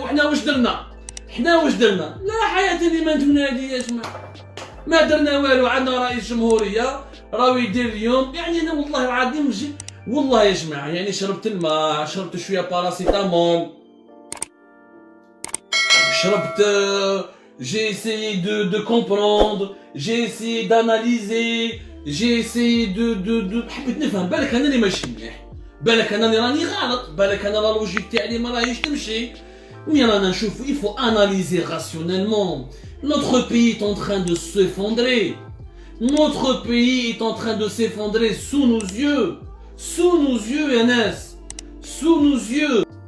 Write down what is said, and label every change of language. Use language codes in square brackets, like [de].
[ar] وحنا واش درنا؟ لا حياة لمن تنادي يا جماعة. ما درنا والو. عندنا رئيس جمهورية راهو يدير اليوم. يعني انا والله العظيم والله يا جماعة يعني شربت الماء، شربت شوية باراسيتامول، شربت [fr] j'ai essayé de comprendre, j'ai essayé d'analyser, j'ai essayé de [ar] حبيت نفهم. بالك انا اللي ماشي مليح، بالك انا اللي راني غلط، بالك انا لا لوجيك تاعي ما راهيش تمشي. مي رانا نشوفو [fr] il faut analyser rationnellement. Notre pays est en train de s'effondrer. Notre pays est en train de s'effondrer sous nos yeux. Sous nos yeux, Enes. Sous nos yeux.